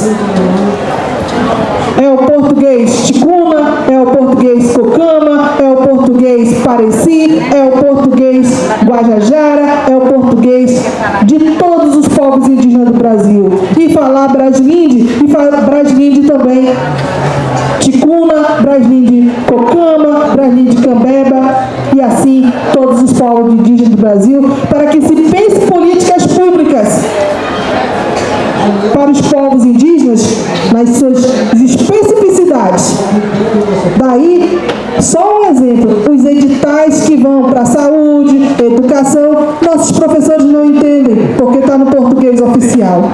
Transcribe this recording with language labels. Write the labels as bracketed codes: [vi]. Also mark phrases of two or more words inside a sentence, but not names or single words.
[pt] É o português ticuna, é o português cocama, é o português pareci, é o português guajajara, é o português de todos os povos indígenas do Brasil. E falar Braslinde, e falar Braslinde também ticuna, Braslinde cocama, Braslinde cambeba, e assim todos os povos indígenas do Brasil, para que se pense políticas públicas para os povos indígenas nas suas especificidades, Daí, só um exemplo, os editais que vão para saúde, educação, nossos professores não entendem, porque está no português oficial.